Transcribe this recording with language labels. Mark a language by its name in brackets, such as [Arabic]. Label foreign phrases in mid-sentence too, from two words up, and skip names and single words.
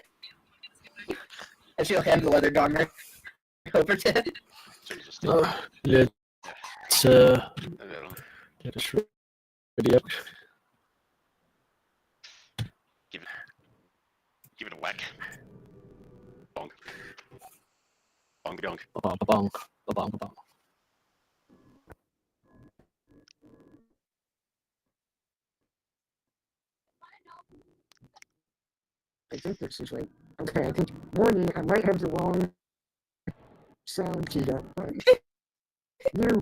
[English] And she'll hand the leather gonger over to him. So you just Let's get us ready up. give it a whack. Bonk. Bong. Ba-bong, ba-bong, ba-bong. I think this is right. Okay, I think warning, I might have the wrong sound keyed up, but you